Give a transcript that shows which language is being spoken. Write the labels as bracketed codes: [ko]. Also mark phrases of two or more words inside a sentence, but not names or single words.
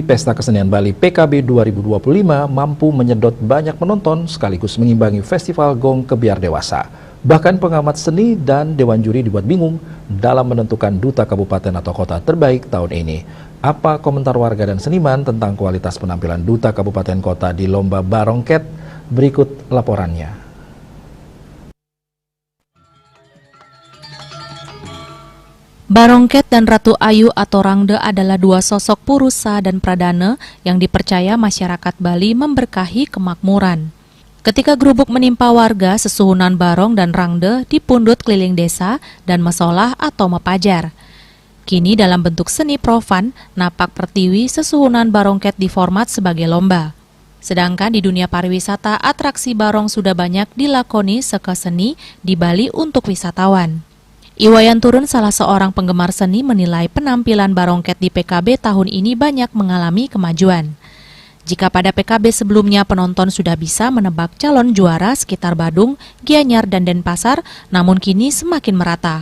[id] Pesta Kesenian Bali PKB 2025 mampu menyedot banyak penonton sekaligus mengimbangi Festival Gong Kebiar Dewasa. Bahkan pengamat seni dan Dewan Juri dibuat bingung dalam menentukan duta kabupaten atau kota terbaik tahun ini. Apa komentar warga dan seniman tentang kualitas penampilan duta kabupaten kota di Lomba Barongket? Berikut laporannya. Barongket dan Ratu Ayu atau Rangde adalah dua sosok purusa dan pradana yang dipercaya masyarakat Bali memberkahi kemakmuran. Ketika gerubuk menimpa warga, sesuhunan Barong dan Rangde dipundut keliling desa dan mesolah atau mepajar. Kini dalam bentuk seni profan, Napak Pertiwi sesuhunan Barongket diformat sebagai lomba. Sedangkan di dunia pariwisata, atraksi Barong sudah banyak dilakoni seka seni di Bali untuk wisatawan. Iwayan Turun, salah seorang penggemar seni, menilai penampilan Barongket di PKB tahun ini banyak mengalami kemajuan. Jika pada PKB sebelumnya penonton sudah bisa menebak calon juara sekitar Badung, Gianyar, dan Denpasar, namun kini semakin merata.